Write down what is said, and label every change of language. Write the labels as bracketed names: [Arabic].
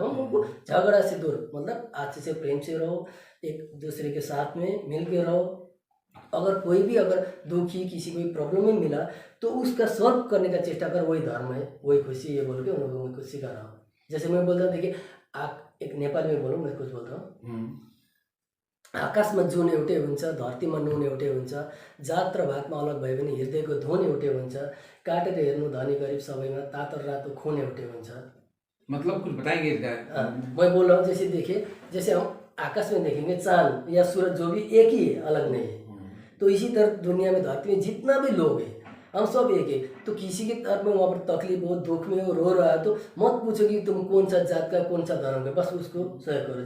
[Hindi] हम उनको झगड़ा से दूर, मतलब अच्छे से प्रेम से रहो, एक दूसरे के साथ में मिल के रहो। अगर कोई भी अगर दुखी, किसी कोई प्रॉब्लम में मिला तो उसका सॉल्व करने का चेष्टा कर, वही धर्म है, वही खुशी है बोल के उन लोगों को कुछ सिखा रहा हूँ। जैसे मैं बोलता हूँ, देखिए आप एक नेपाली में बोलूँ, मैं कुछ बोल रहा हूँ। [Nepali] आकाशमा जुन एउटै हुन्छ, धरतीमा नुन एउटै हुन्छ, जात र भातमा अलग भए पनि हृदयको धुन एउटै हुन्छ, काटेर हेर्नु धनी गरिब सबैमा तातो रातो खून एउटै हुन्छ। [Hindi] मतलब कुछ बताएंगे इसका? मैं बोल रहा हूँ, जैसे देखिए, जैसे हम आकाश में देखेंगे चांद या सूरज, जो भी एक ही है, अलग नहीं है, तो इसी तरह दुनिया में, धरती में जितना भी लोग हैं, हम सब एक है। तो किसी के तरफ में वहाँ पर तकलीफ हो, दुख में हो, रो रहा है, तो मत पूछो कि तुम कौन सा जात का, कौन सा धर्म का, बस उसको सहयोग करो।